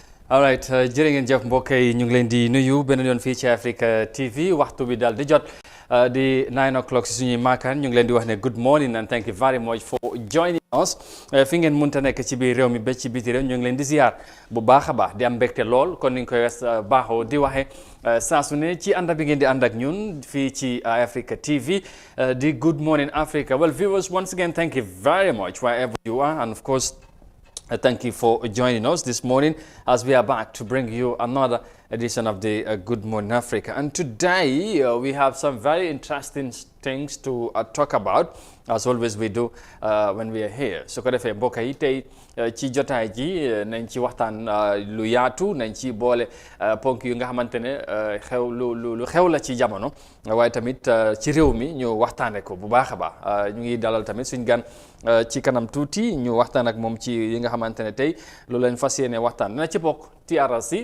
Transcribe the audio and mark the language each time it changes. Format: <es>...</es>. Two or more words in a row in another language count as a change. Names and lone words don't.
<en>all right</en> <wo>jërë ngeen jëf mbokk yi ñu ngi leen di nuyu beneen yoon fii ci Africa TV waxtu bi daal di jot di</wo> <en>9 o'clock</en> <wo>si suñuy maakaan ñu ngi leen di wax ne</wo> <en>good morning and thank you very much for joining us</en> <wo>fi ngeen mënta nekk ci biir réew mi ba ci biti réew ñu ngi leen di ziar bu baax a baax di am mbégte lool kon ni ñu koy baaxoo di waxee saa su ne ci ànd bi ngeen di ànd ak ñun fii ci Africa TV di good morning Africa.</wo> <en>Well viewers, once again thank you very much wherever you are, and of course thank you for joining us this morning as we are back to bring you another edition of the Good Morning Africa. And today we have some very interesting things to talk about, as always we do when we are here.</en> <wo>So ko defee mbokk yi tey ci jotaay ji nañ ci waxtaan lu yaatu, nañ ci boole ponk yu nga xamante ne lu xew la ci jamono waaye tamit ci réew mi ñu waxtaane ko bu baax a baax. ñu ngi dalal tamit suñ gan ci kanam tuuti ñu waxtaan ak moom ci yi nga xamante ne tey loolu lañ fas yéene waxtaan dina ci bokk TRRC.</wo>